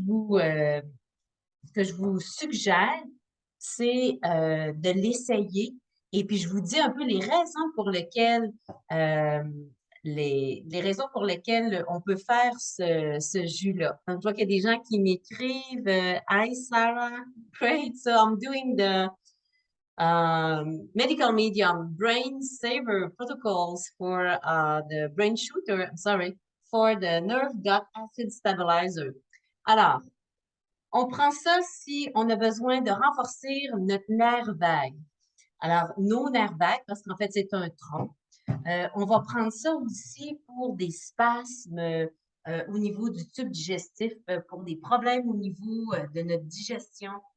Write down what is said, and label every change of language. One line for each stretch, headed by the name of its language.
French: Ce que je vous suggère, c'est de l'essayer. Et puis, je vous dis un peu les raisons pour lesquelles, euh, les raisons pour lesquelles on peut faire ce jus-là. Donc, je vois qu'il y a des gens qui m'écrivent,
English: Hi Sarah, great. So I'm doing the medical medium brain saver protocols for the brain shooter, I'm sorry, for the nerve gut acid stabilizer.
French: Alors, on prend ça si on a besoin de renforcer notre nerf vague. Alors, nos nerfs vagues, parce qu'en fait, c'est un tronc. On va prendre ça aussi pour des spasmes au niveau du tube digestif, pour des problèmes au niveau de notre digestion.